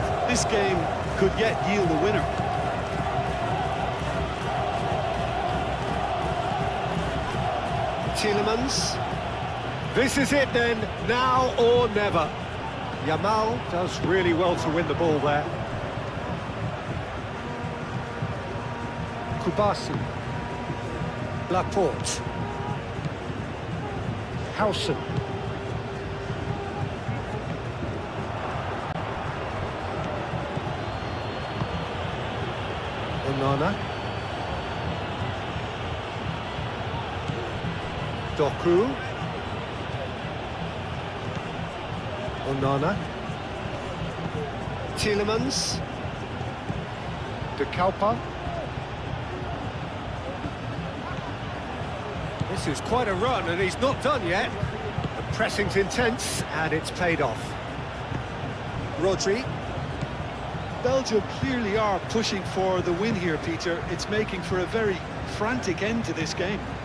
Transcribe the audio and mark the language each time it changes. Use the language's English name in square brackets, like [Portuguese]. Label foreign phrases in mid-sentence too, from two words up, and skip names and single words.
[English] This game could yet yield a winner. Tielemans. This is it then, now or never. Yamal does really well to win the ball there. Kubasi. Laporte. Howson. Onana. Doku. Onana. Tielemans. De Kalpa. This is quite a run, and he's not done yet. The pressing's intense, and it's paid off. Rodri. Belgium clearly are pushing for the win here, Peter. It's making for a very frantic end to this game.